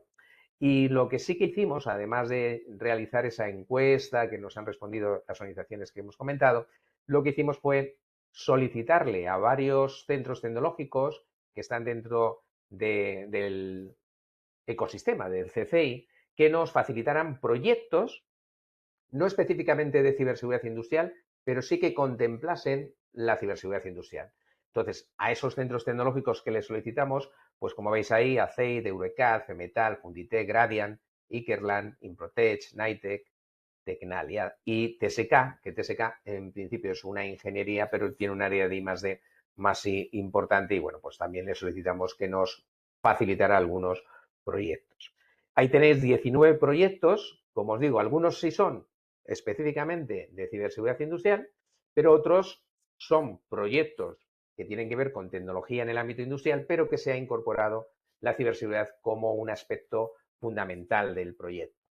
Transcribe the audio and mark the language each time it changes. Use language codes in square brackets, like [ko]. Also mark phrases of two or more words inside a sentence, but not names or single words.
[es] Y lo que sí que hicimos, además de realizar esa encuesta que nos han respondido las organizaciones que hemos comentado, lo que hicimos fue solicitarle a varios centros tecnológicos que están dentro del ecosistema del CCI que nos facilitaran proyectos, no específicamente de ciberseguridad industrial, pero sí que contemplasen la ciberseguridad industrial. Entonces, a esos centros tecnológicos que les solicitamos, pues como veis ahí, ACEID, Eurecat, Femetal, Funditec, Gradian, Ikerland, Improtech, Nitec, Tecnalia y TSK, que TSK en principio es una ingeniería, pero tiene un área de I+D más importante y bueno, pues también le solicitamos que nos facilitara algunos proyectos. Ahí tenéis 19 proyectos, como os digo, algunos sí son específicamente de ciberseguridad industrial, pero otros son proyectos que tienen que ver con tecnología en el ámbito industrial, pero que se ha incorporado la ciberseguridad como un aspecto fundamental del proyecto.